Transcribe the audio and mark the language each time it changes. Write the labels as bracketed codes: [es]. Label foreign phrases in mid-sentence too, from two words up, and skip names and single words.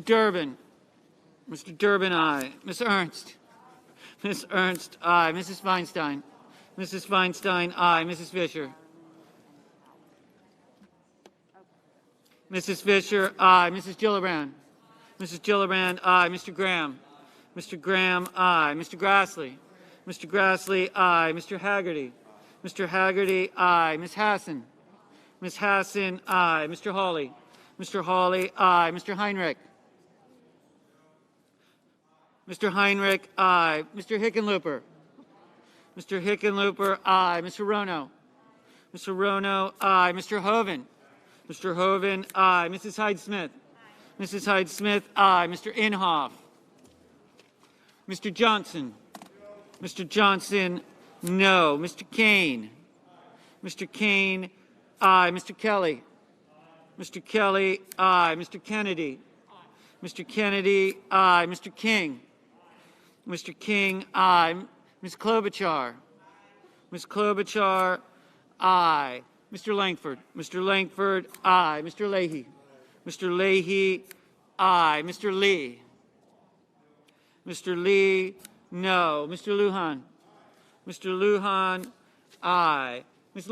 [en] Durbin, Mr. Durbin, aye. Ms. Ernst, Ms. Ernst, aye. Mrs. Feinstein, Mrs. Feinstein, aye. Mrs. Fisher, Mrs. Fisher, aye. Mrs. Gillibrand, Mrs. Gillibrand, aye. Mr. Graham, Mr. Graham, aye. Mr. Grassley, Mr. Grassley, aye. Mr. Haggerty, Mr. Haggerty, aye. Ms. Hassan, Ms. Hassan, aye. Mr. Hawley, Mr. Hawley, aye. Mr. Heinrich, Mr. Heinrich, aye. Mr. Hickenlooper, Mr. Hickenlooper, aye. Mr. Rono, Mr. Rono, aye. Mr. Hoven, Mr. Hoven, aye. Mrs. Hyde-Smith, Mrs. Hyde-Smith, aye. Mr. Inhofe, Mr. Johnson, Mr. Johnson, no. Mr. Kane, Mr. Kane, aye. Mr. Kelly, Mr. Kelly, aye. Mr. Kennedy, Mr. Kennedy, aye. Mr. King, Mr. King, aye. Ms. Klobuchar, Ms. Klobuchar, aye. Mr. Langford, Mr. Langford, aye. Mr. Leahy, Mr. Leahy, aye. Mr. Lee, Mr. Lee, no. Mr. Lujan, Mr. Lujan, aye. Ms.